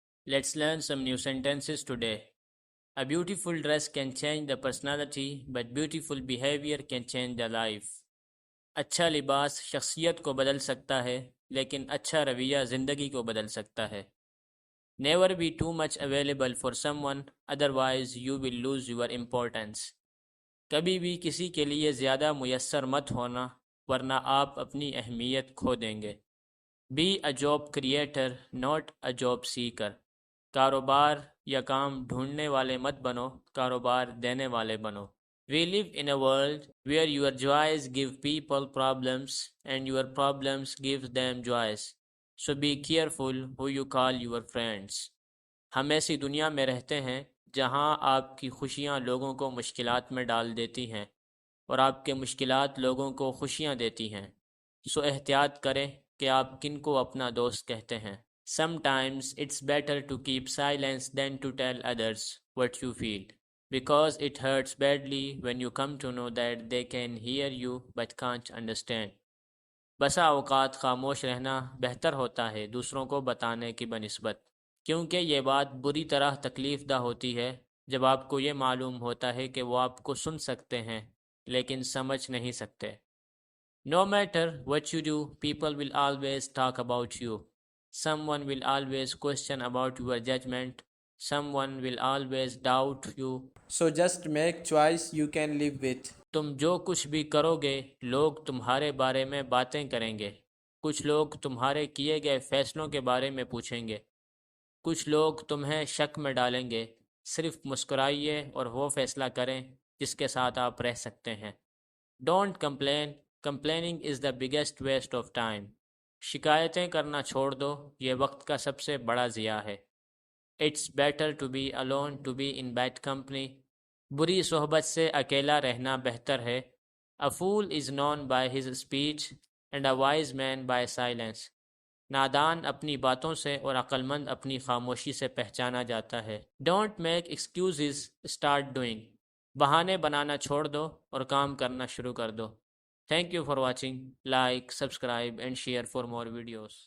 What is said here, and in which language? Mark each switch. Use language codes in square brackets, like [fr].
[en] Let's learn some new sentences today. A beautiful dress can change the personality, but beautiful behavior can change the life. [ur] اچھا لباس شخصیت کو بدل سکتا ہے، لیکن اچھا رویہ زندگی کو بدل سکتا ہے. [en] Never be too much available for someone, otherwise you will lose your importance. [ur] کبھی بھی کسی کے لیے زیادہ میسر مت ہونا، ورنہ آپ اپنی اہمیت کھو دیں گے. [en] Be a job creator, not a job seeker. [ur] کاروبار یا کام ڈھونڈنے والے مت بنو، کاروبار دینے والے بنو. [en] We live in a world where your joys give people problems and your problems give them joys. So be careful who you call your friends. [ur] ہم ایسی دنیا میں رہتے ہیں جہاں آپ کی خوشیاں لوگوں کو مشکلات میں ڈال دیتی ہیں اور آپ کے مشکلات لوگوں کو خوشیاں دیتی ہیں. سو احتیاط کریں کہ آپ کن کو اپنا دوست کہتے ہیں. [en] Sometimes it's better to keep silence than to tell others what you feel, because it hurts badly when you come to know that they can hear you but can't understand. [ur] بسا اوقات خاموش رہنا بہتر ہوتا ہے دوسروں کو بتانے کی بنسبت، کیونکہ یہ بات بری طرح تکلیف دہ ہوتی ہے جب آپ کو یہ معلوم ہوتا ہے کہ وہ آپ کو سن سکتے ہیں لیکن سمجھ نہیں سکتے. [en] No matter what you do, people will always talk about you. Someone will always question about your judgment. Someone will always doubt you. So just make choice you can live with. [ur] تم جو کچھ بھی کرو گے لوگ تمہارے بارے میں باتیں کریں گے. کچھ لوگ تمہارے کیے گئے فیصلوں کے بارے میں پوچھیں گے. کچھ لوگ تمہیں شک میں ڈالیں گے. صرف مسکرائیے اور وہ فیصلہ کریں جس کے ساتھ آپ رہ سکتے ہیں. [en] Don't complain. Complaining is the biggest waste of time. [ur] شکایتیں کرنا چھوڑ دو، یہ وقت کا سب سے بڑا ضیاع ہے. [en] It's better to be alone to be in bad company. [ur] بری صحبت سے اکیلا رہنا بہتر ہے. [en] A fool is known by his speech and a wise man by silence. [ur] نادان اپنی باتوں سے اور عقل مند اپنی خاموشی سے پہچانا جاتا ہے. [en] Don't make excuses, start doing. [ur] بہانے بنانا چھوڑ دو اور کام کرنا شروع کر دو. [en] Thank you for watching. Like, subscribe and share for more videos.